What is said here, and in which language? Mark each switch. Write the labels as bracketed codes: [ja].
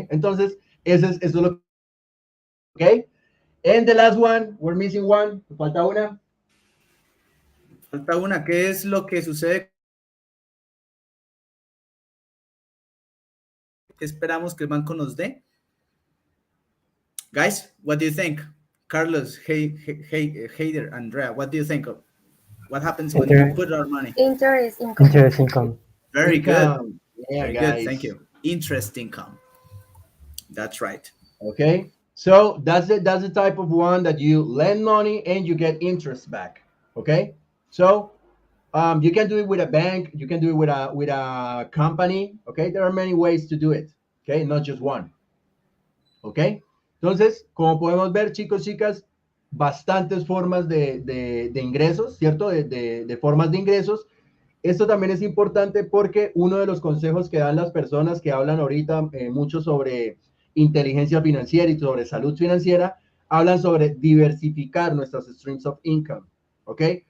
[es] Entonces, eso es lo que, ¿ok? [en] And the last one, we're missing one, [es] falta una. Falta una. ¿Qué es lo que sucede? ¿Qué esperamos que el banco nos dé? [en] Guys, what do you think? Carlos, Heider, Andrea, what do you think of what happens when we put our money? Interest income. Interest income. Very good. Yeah, Very guys. good. Thank you. Interest income. That's right. Okay. So that's the type of one that you lend money and you get interest back. Okay. So you can do it with a bank. You can do it with a company. Okay. There are many ways to do it. Okay. Not just one. Okay. [es] Entonces, como podemos ver, chicos, chicas, bastantes formas de ingresos, ¿cierto? De formas de ingresos. Esto también es importante porque uno de los consejos que dan las personas que hablan ahorita mucho sobre inteligencia financiera y sobre salud financiera, hablan sobre diversificar nuestras [en] streams of income, [es] ¿ok?